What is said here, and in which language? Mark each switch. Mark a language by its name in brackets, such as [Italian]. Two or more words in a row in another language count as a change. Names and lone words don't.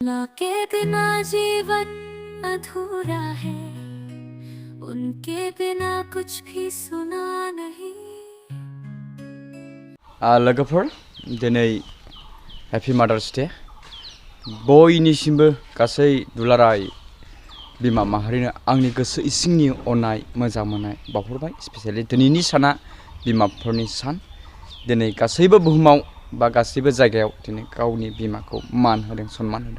[Hindi] माँ के बिना जीवन अधूरा है, उनके बिना कुछ भी सुना नहीं। [Bodo] लोगोफोर दिनै [English] happy mothers day [Bodo] बयनिसिमबो गासै दुलाराय बिमा माहारिनो आंनि गोसो इसिंनि अननाय मोजां मोननाय बावहरबाय। स्पेशली दिनैनि साना बिमाफोरनि सान। दिनै गासैबो बुहुमाव बा गासैबो जायगायाव दिनै गावनि बिमाखौ मान होदों, सन्मान होदों।